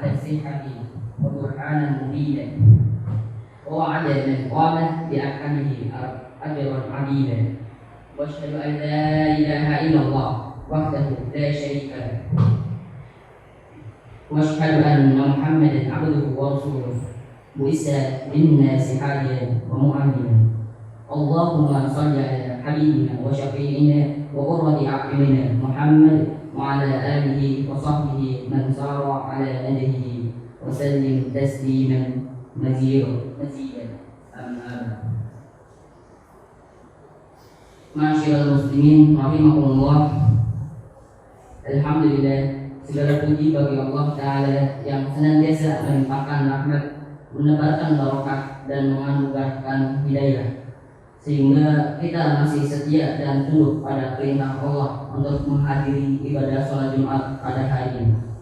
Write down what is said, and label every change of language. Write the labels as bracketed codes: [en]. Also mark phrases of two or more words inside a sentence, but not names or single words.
[ar] الصحة وبرهانا مبينا ووعد من قام بأحكامه أجرا عظيما وأشهد أن لا إله إلا الله وحده لا شريك له وأشهد أن محمدا عبده ورسوله بعث للناس هاديا ومؤمنا. اللهم صل على حبيبنا وشفيعنا وقرة أعيننا محمد وعلى آله وصحبه من سار على نهجه وسلم تسليما مزيدا. أما بعد. ما شاء الله المسلمين رحمكم الله. [id] Alhamdulillah, segala puji bagi Allah Ta'ala yang senantiasa melimpahkan rahmat, menebarkan barokah dan menganugerahkan hidayah, sehingga kita masih setia dan tunduk pada perintah Allah untuk menghadiri ibadah sholat Jumat pada hari ini.